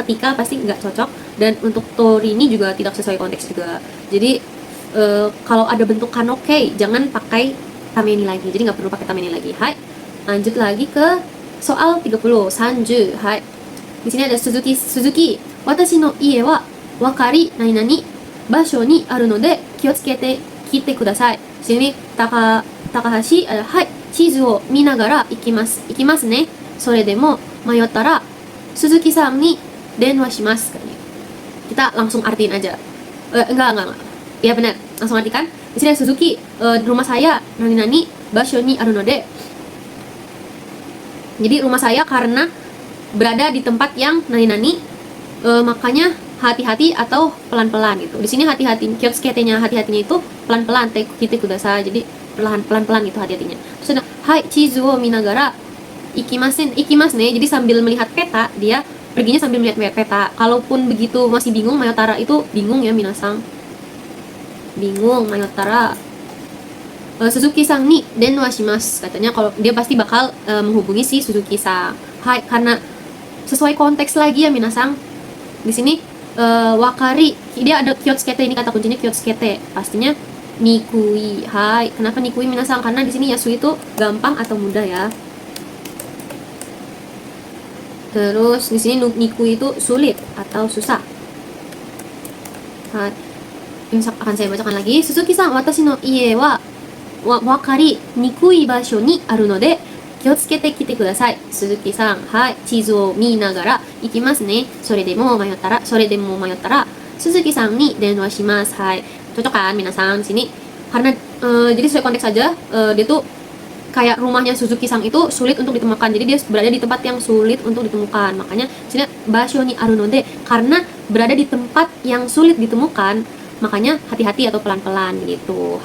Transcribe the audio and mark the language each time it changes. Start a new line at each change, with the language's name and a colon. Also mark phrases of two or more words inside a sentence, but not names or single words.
Indonesian: Ketika pasti nggak cocok. Dan untuk torini juga tidak sesuai konteks juga. Jadi kalau ada bentuk kanoke jangan pakai tameni lagi. Jadi nggak perlu pakai tameni lagi. Hai. Lanjut lagi ke soal 30, Sanju.
Japanese: Hai.
Indonesian: Di sini ada
Japanese: Suzuki. 私の家は分かり何場所にあるので気を付けて来てください.
Indonesian: Di sini Takahashi ada
Japanese: はい、地図を見ながら行きますね. それでも迷ったら鈴木さんに電話します.
Indonesian: Kita langsung artiin aja. Enggak. Ya benar, langsung artikan. Di sini ada Suzuki, rumah saya
Japanese: 何場所にあるので.
Indonesian: Jadi rumah saya karena berada di tempat yang nani-nani, makanya hati-hati atau pelan-pelan gitu. Di sini hati-hati, kiotsukete-nya hati-hatinya itu pelan-pelan,
Japanese: 来てください.
Indonesian: Jadi pelan-pelan gitu hati-hatinya. Terus ada
Japanese: はい地図を見ながら行きますね.
Indonesian: Jadi sambil melihat peta, dia perginya sambil melihat peta. Kalaupun begitu masih bingung, mayotara itu bingung ya minasang. Bingung mayotara.
Japanese: 鈴木さんに電話します.
Indonesian: Katanya kalau dia pasti bakal menghubungi si Suzuki-san. Hai, karena sesuai konteks lagi ya minasang. Di sini wakari, dia ada kiotsukete, ini kata kuncinya kiotsukete. Pastinya nikui. Hai, kenapa nikui minasang? Karena di sini yasui itu gampang atau mudah ya. Terus di sini nikui itu sulit atau susah. Hai. Ini akan saya bacakan lagi.
Japanese: 鈴木さん、私の家は分かりにくい場所にあるので気を付けて来てください. 鈴木さん、はい、地図を見ながら行きますね. それでも迷ったら鈴木さんに電話します. Hai.
Indonesian: Cocok kan minasang sini? Karena jadi sesuai konteks saja, dia tuh kayak rumahnya Suzuki-san itu sulit untuk ditemukan. Jadi dia berada di tempat yang sulit untuk ditemukan. Makanya sini
Japanese: 場所にあるので,
Indonesian: karena berada di tempat yang sulit ditemukan, makanya hati-hati atau pelan-pelan gitu.